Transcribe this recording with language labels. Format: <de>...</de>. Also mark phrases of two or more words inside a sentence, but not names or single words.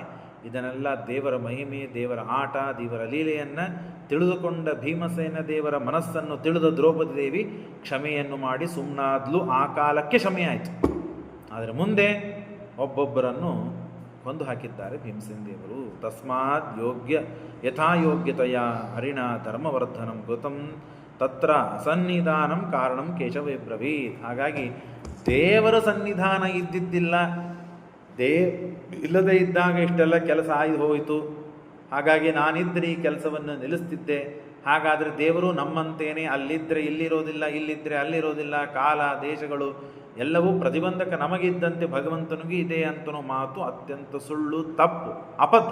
<kn>ಇದನ್ನೆಲ್ಲ ದೇವರ ಮಹಿಮೆ, ದೇವರ ಆಟ, ದೇವರ ಲೀಲೆಯನ್ನು ತಿಳಿದುಕೊಂಡ ಭೀಮಸೇನ ದೇವರ ಮನಸ್ಸನ್ನು ತಿಳಿದ ದ್ರೌಪದಿ ದೇವಿ ಕ್ಷಮೆಯನ್ನು ಮಾಡಿ ಸುಮ್ಮನಾದ್ಲು. ಆ ಕಾಲಕ್ಕೆ ಕ್ಷಮೆಯಾಯಿತು. ಆದರೆ ಮುಂದೆ ಒಬ್ಬೊಬ್ಬರನ್ನು ಕೊಂದು ಹಾಕಿದ್ದಾರೆ ಭೀಮಸೇನ ದೇವರು.</kn> <sa>ತಸ್ಮಾತ್ ಯಥಾಯೋಗ್ಯತೆಯ ಹರಿಣ ಧರ್ಮವರ್ಧನಂ ಕೃತಂ ತತ್ರ ಅಸನ್ನಿಧಾನಂ ಕಾರಣಂ ಕೇಶವೇ ಬ್ರವೀತ್.</sa> <kn>ಹಾಗಾಗಿ ದೇವರ ಸನ್ನಿಧಾನ ಇದ್ದಿದ್ದಿಲ್ಲ, ಇಲ್ಲದೇ ಇದ್ದಾಗ ಇಷ್ಟೆಲ್ಲ ಕೆಲಸ ಆಯ್ದು ಹೋಯಿತು. ಹಾಗಾಗಿ ನಾನಿದ್ದರೆ ಈ ಕೆಲಸವನ್ನು ನಿಲ್ಲಿಸ್ತಿದ್ದೆ. ಹಾಗಾದರೆ ದೇವರು ನಮ್ಮಂತೇನೆ, ಅಲ್ಲಿದ್ದರೆ ಇಲ್ಲಿರೋದಿಲ್ಲ, ಇಲ್ಲಿದ್ದರೆ ಅಲ್ಲಿರೋದಿಲ್ಲ, ಕಾಲ ದೇಶಗಳು ಎಲ್ಲವೂ ಪ್ರತಿಬಂಧಕ ನಮಗಿದ್ದಂತೆ ಭಗವಂತನಿಗೂ ಇದೆ ಅಂತನೋ ಮಾತು ಅತ್ಯಂತ ಸುಳ್ಳು, ತಪ್ಪು, ಅಬದ್ಧ.</kn>